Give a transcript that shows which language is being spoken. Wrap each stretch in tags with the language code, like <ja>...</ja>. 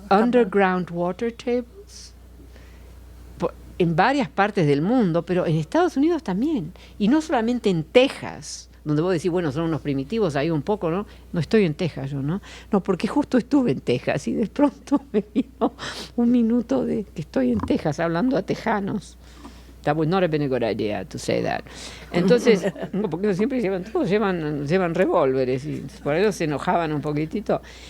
<en>Underground water tables</en> <es>en varias partes del mundo, pero en Estados Unidos también. Y no solamente en Texas, donde vos decís, bueno, son unos primitivos ahí un poco, ¿no? No estoy en Texas yo, ¿no? No, porque justo estuve en Texas y de pronto me vino un minuto de que estoy en Texas hablando a tejanos.</es> <en>That would not have been a good idea to say that.</en> <es>Entonces, no, porque siempre todos llevan revólveres y por eso se enojaban un poquitito.</es>